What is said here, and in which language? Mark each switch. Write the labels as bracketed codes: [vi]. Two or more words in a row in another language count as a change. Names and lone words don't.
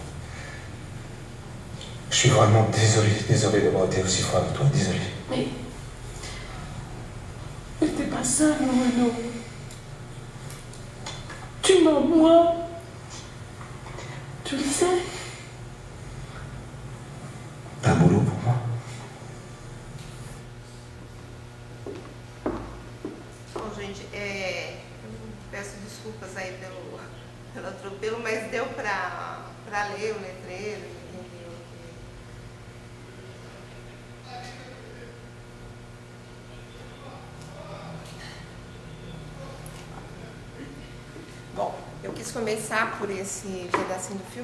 [fr] Je suis vraiment désolé d'avoir été aussi froid avec toi, désolé. Mais... c'était pas ça, Renaud. Tu m'as, moi. Tu le sais. T'as un boulot pour moi? [pt] Bom, gente, peço desculpas aí pelo atropelo, mas deu para ler o letreiro, entender o que... Bom, eu quis começar por esse pedacinho do filme.